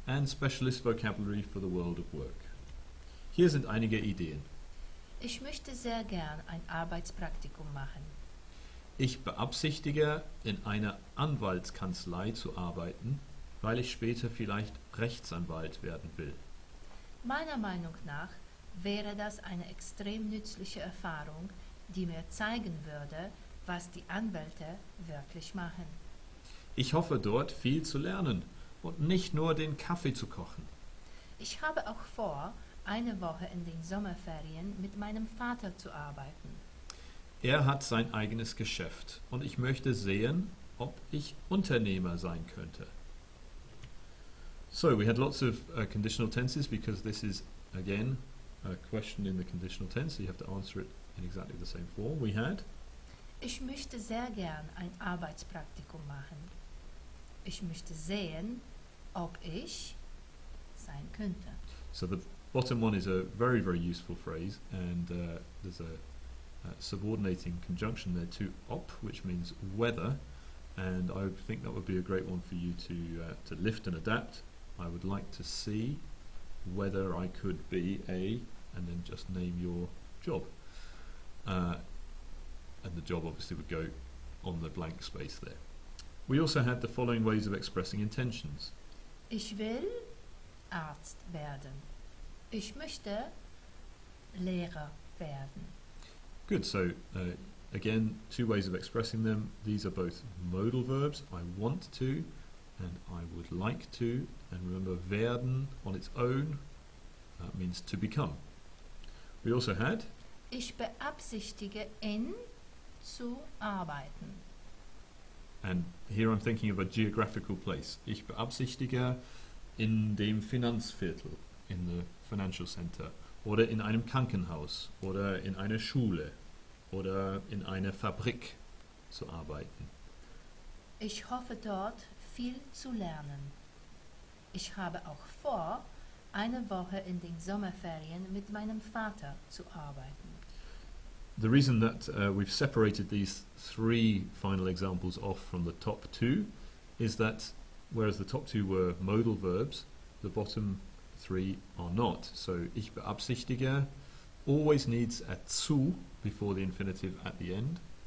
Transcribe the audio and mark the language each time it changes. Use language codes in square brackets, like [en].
[en] and specialist vocabulary for the world of work. [de] Hier sind einige Ideen. Ich möchte sehr gern ein Arbeitspraktikum machen. Ich beabsichtige, in einer Anwaltskanzlei zu arbeiten, weil ich später vielleicht Rechtsanwalt werden will. Meiner Meinung nach wäre das eine extrem nützliche Erfahrung, die mir zeigen würde, was die Anwälte wirklich machen. Ich hoffe dort viel zu lernen und nicht nur den Kaffee zu kochen. Ich habe auch vor, eine Woche in den Sommerferien mit meinem Vater zu arbeiten. Er hat sein eigenes Geschäft und ich möchte sehen, ob ich Unternehmer sein könnte. [en] So we had lots of conditional tenses because this is again a question in the conditional tense, so you have to answer it in exactly the same form. We had [de] Ich möchte sehr gern ein Arbeitspraktikum machen. Ich möchte sehen, ob ich sein könnte. [en] so the bottom one is a very, very useful phrase, and there's a subordinating conjunction there to op, which means whether, and I think that would be a great one for you to lift and adapt. I would like to see whether I could be a, and then just name your job. And the job obviously would go on the blank space there. We also had the following ways of expressing intentions. [de] Ich will Arzt werden. Ich möchte Lehrer werden. [en] Good, so again, two ways of expressing them. These are both modal verbs. I want to and I would like to. And remember, werden on its own means to become. We also had [de] Ich beabsichtige zu arbeiten. [en] and here I'm thinking of a geographical place. [de] Ich beabsichtige in dem Finanzviertel, [en] in the financial center, [de] oder in einem Krankenhaus, oder in einer Schule, oder in einer Fabrik zu arbeiten. Ich hoffe dort viel zu lernen. Ich habe auch vor, eine Woche in den Sommerferien mit meinem Vater zu arbeiten. [en] The reason that we've separated these three final examples off from the top two is that whereas the top two were modal verbs, the bottom three are not. So [de] ich beabsichtige [en] always needs a zu before the infinitive at the end.